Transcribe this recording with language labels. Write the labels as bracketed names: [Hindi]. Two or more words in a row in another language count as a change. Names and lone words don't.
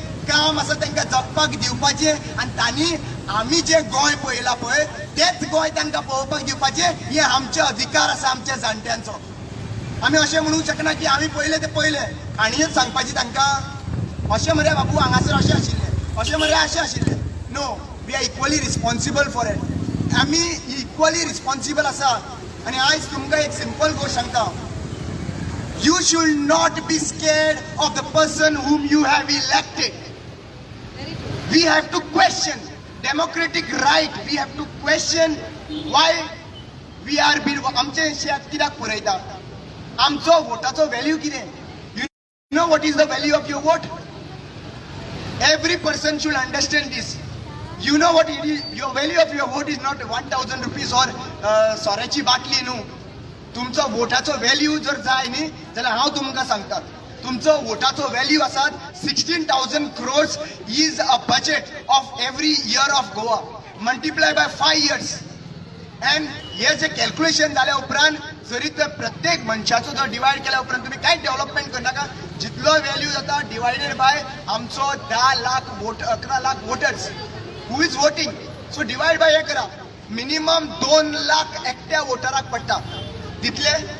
[Konkani] काम आसा तांकां जगपाक दिवपाचें आनी तांणी आमी जे गोंय पळयलां पळय तेच गोंय तांकां पळोवपाक दिवपाचें हे आमचे अधिकार आसा आमच्या जाणट्यांचो आमी अशें म्हणूंक शकना की आमी पयले ते पयले काणयोच सांगपाची तांकां अशें मरे बाबू हांगासर अशें आशिल्लें अशें मरे अशें आशिल्लें [English] no we are equally responsible for it [Konkani] आमी [English] equally responsible [Konkani] आसा आनी आयज तुमकां एक सिंपल गोश्ट सांगता [English] you should not be scared of the person whom you have elected. We have to question democratic right. We have to question why we are [Konkani] आमचें शेत कित्याक पुरयता आमचो वोटाचो व्हॅल्यू कितें [English] you know what is the value of your vote every person should understand this you know what it is your value of your vote is not 1000 rupees or [Konkani] सोऱ्याची बाटली न्हू तुमचो वोटाचो व्हॅल्यू जर जाय न्ही जाल्यार हांव तुमकां सांगता तुमचो वोटाचो व्हॅल्यू आसात [English] 16,000 crores is a budget of every year of Goa multiply by 5 years and [Konkani] हे जे कॅल्क्युलेशन जाल्या उपरांत जरी ते प्रत्येक मनशाचो जर डिवायड केल्या उपरांत तुम्ही कांय डेव्हलपमेंट करनाका जितलो व्हॅल्यू जाता [English] divided by [Konkani] आमचो 10 लाख 11 लाख [English] voters who is voting so divide by [Konkani] हे करा मिनिमम 2 लाख एकट्या वोटराक पडटा तितले